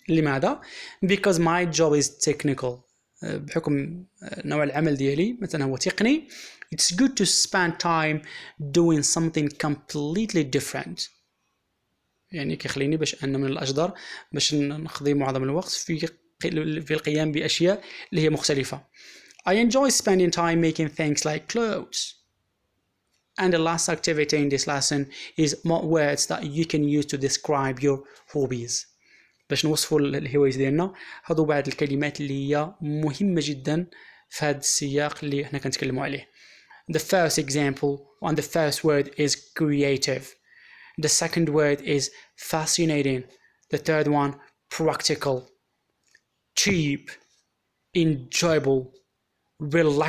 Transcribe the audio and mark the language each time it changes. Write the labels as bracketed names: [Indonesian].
[Arabic] لماذا؟ [English] Because my job is technical. [Arabic] بحكم نوع العمل ديالي مثلا هو تقني. [English] It's good to spend time doing something completely different. [Arabic] يعني كيخليني باش أن من الأجدر باش نقضي معظم الوقت في القيام بأشياء اللي هي مختلفة. [English] I enjoy spending time making things like clothes. And the last activity in this lesson is more words that you can use to describe your hobbies. [Arabic] باش نوصفوا الهوايات ديالنا هادو بعض الكلمات اللي هي مهمة جدا في هذا السياق اللي احنا كنتكلموا عليه. [English] The first example and the first word is creative. The second word is fascinating. The third one, practical, cheap, enjoyable, relaxing, different, and